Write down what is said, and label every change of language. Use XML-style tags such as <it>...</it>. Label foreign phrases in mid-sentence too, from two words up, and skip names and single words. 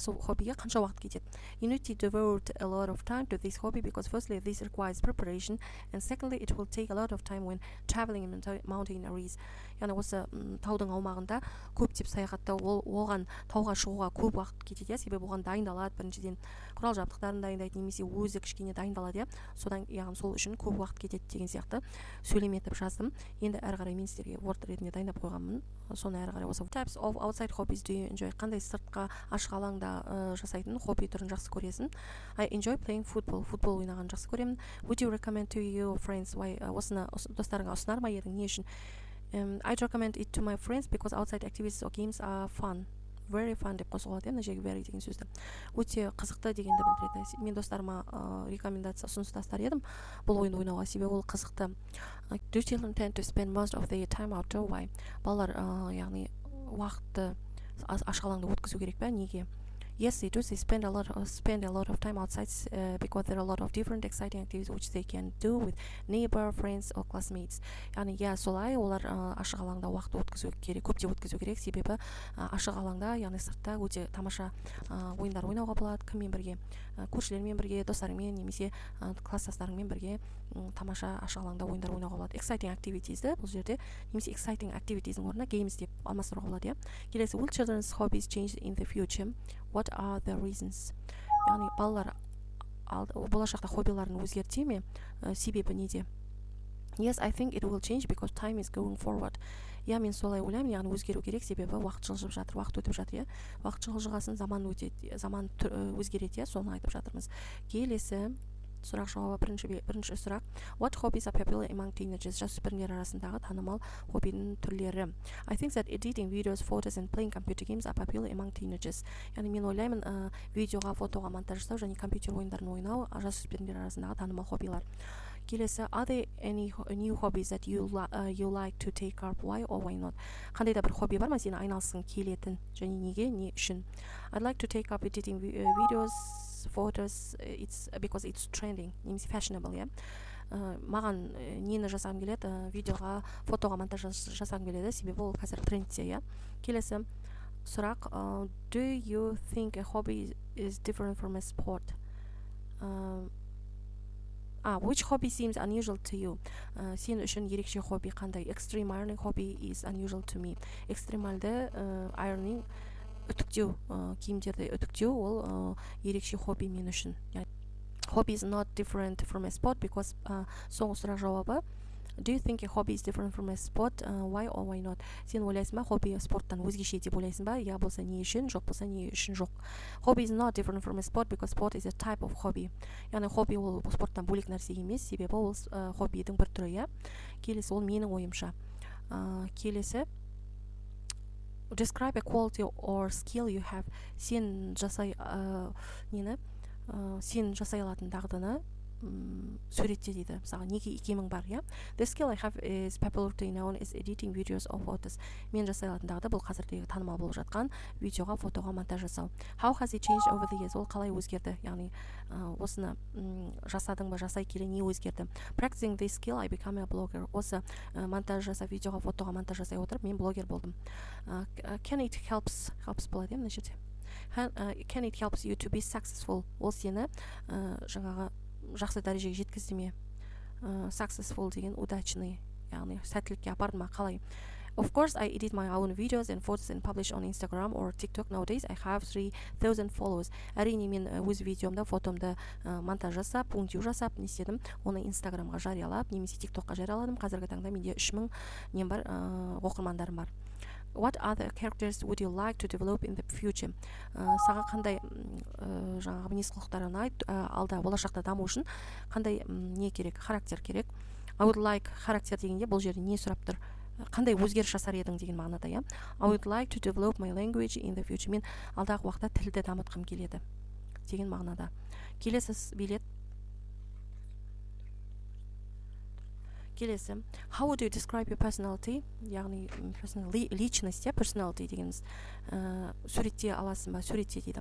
<kk>Осы хоббиге қанша уақыт кетеді?</kk> <en>You need to devote a lot of time to this hobby because firstly this requires preparation and secondly it will take a lot of time when traveling in mountain areas.</en> <kk>Яғни осы таудың аумағында көптеп саяхаттау, оған тауға шығуға көп уақыт кетеді, себебі оған дайындалады, біріншіден құрал жабдықтарын дайындайды, немесе өзі кішкене дайындалады, содан яғни сол үшін көп уақыт кетеді деген сияқты сөйлем етіп жаздым. Енді әрі қарай мен сіздерге word ретінде дайындап қойғанмын. Соны әрі қарай осы</kk> <en>types of outside hobbies do you enjoy?</en> <kk>Қандай сыртқа ашық алаңда жасайтын хобби түрін жақсы көресің?</kk> <en>I enjoy playing football.</en> <kk>Футбол ойнағанды жақсы көремін.</kk> <en>Would you recommend to your friends?</en> <kk>Осыны достарыңа ұсынар ма едің? Не үшін?</kk> <en>I'd recommend it to my friends because outside activities or games are fun. Very fun</en> <kk>деп қосылады, мына жерге very деген сөзді. Өте қызықты дегенді білдіреді. Мен достарыма рекомендация ұсыныс тастар едім бұл ойынды ойнауға, себебі ол қызықты.</kk> <en>Do children tend to spend most of their time outdoor? Why?</en> <kk>Балалар яғни уақытты ашық алаңда өткізу керек пе? Неге?</kk> <en>Yes, they do. They spend a lot of time outside because there are a lot of different exciting activities which they can do with neighbor, friends or classmates.</en> <kk>Яғни солай олар ашық алаңда уақыт өткізу керек, көптеп өткізу керек, себебі ашық алаңда, яғни сыртта өте тамаша ойындар ойнауға болады, кіммен бірге, көршілермен бірге, достарыңмен немесе класстастарыңмен бірге тамаша ашық алаңда ойындар ойнауға болады.</kk> <en>Exciting activitiesді</en> <kk>бұл жерде немесе</kk> <en>exciting activitiesдің</en> <kk>орнына games деп алмастыруға болады.</kk> <en>Келесі will children's hobbies change in the future? What are the reasons?</en> <kk>Яғни балалар болашақта хоббиларын өзгерте ме? Себебі неде?</kk> <en>Yes, I think it will change because time is going forward.</en> <kk>Мен солай ойлаймын, яғни өзгеру керек, себебі уақыт жылжып жатыр, уақыт өтіп жатыр, уақыт жылжығасын заман өтеді, заман өзгереді, соны айтып жатырмыз. Келесі сұрақ жауабы бірінші сұрақ.</kk> <en>What hobbies are popular among teenagers?</en> <kk>Жасөспірімдер арасындағы танымал хоббидің түрлері.</kk> <en>I think that editing videos, photos and playing computer games are popular among teenagers.</en> <kk>Яғни мен ойлаймын, видеоға, фотоға монтаж жасау және компьютер ойындарын ойнау жасөспірімдер арасындағы танымал хоббилар. Келесі,</kk> <en>are there any new hobbies that you like to take up? Why or why not?</en> <kk>Қандай да бір хобби бар ма сені айналысқың келетін және неге, не үшін?</kk> <en>I'd like to take up editing videos, photos, because it's trending,</en> <kk>немесе fashionable, маған нені жасағым келеді, видеоға, фотоға монтаж жасағым келеді, себебі ол қазір трендте, Келесі сұрақ,</kk> <en>do you think a hobby is different from a sport? Which hobby seems unusual to you?</en> <kk>Сен үшін ерекше хобби қандай?</kk> <en>Extreme ironing hobby is unusual to me.</en> <kk>Экстремалды ironing, үтіктеу, киімдерді үтіктеу, ол ерекше хобби мен үшін.</kk> <en>Hobby is not different from a sport because</en> <kk>соңғы сұрақ жауабы</kk> <en>Do you think a hobby is different from a sport? Why or why not?</en> <kk>Сен ойлайсың ба, хобби спорттан өзгеше деп ойлайсың ба? Я болса не үшін, жоқ болса не үшін жоқ.</kk> <en>Hobby is not different from a sport because sport is a type of hobby.</en> <kk>Яғни хобби ол спорттан бөлек нәрсе емес, себебі ол хоббидің бір түрі, Келесі ол менің ойымша.</kk> <en>Келесі Describe a quality or skill you have.</en> <kk>Сен жасай алатын дағдыны суретте дейді мысалы неге икемің бар иә.</kk> <en>The skill I have is popularly known as editing videos of photos.</en> <kk>Мен жасай алатындағыда бұл қазірдегі танымал болып жатқан видеоға фотоға монтаж жасау.</kk> <en>How has it changed over the years?</en> <kk>Ол қалай өзгерді, яғни осыны жасадың ба, жасай келе не өзгерді?</kk> <en>Practicing this skill I became a blogger.</en> <kk>Осы монтаж жасап видеоға фотоға монтаж жасай отырып мен блогер болдым.</kk> <en>Can it helps</en> <kk>болады мына жерде.</kk> <en>Can it helps you to be successful?</en> <kk>Ол сені жаңағы жақсы дәрежеге жеткізді ме? Successful деген удачный, яғни сәттілікке апарды ма, қалай?</kk> <en>Of course, I edit my own videos and photos and publish on Instagram or TikTok. Nowadays, I have 3,000 followers.</en> <kk>Әрине мен өз видеомда, фотомда монтаж жасап, өңдеу жасап, не істедім? Оны Инстаграмға жариялап, немесе TikTokқа жарияладым. Қазіргі таңда менде 3000 нем бар, оқырмандарым бар.</kk> <en>What other characters would you like to develop in the future?</en> <kk>Саған қандай жаңағы мінез құлықтар ұнайды, алда болашақта даму үшін қандай не керек, характер керек?</kk> <en>I would like</en> <kk>характер дегенде бұл жерде не сұрап тұр? Қандай өзгеріс жасар едің деген мағынада, иә?</kk> <en>I would like to develop my language in the future.</en> <kk>Мен алдағы уақытта тілді дамытқым келеді деген мағынада. Келесі билет. Келесі.</kk> <en>How would you describe your personality?</en> <kk>Яғни личность, personality дегеніміз суретте аласың ба, суретте дейді.</kk>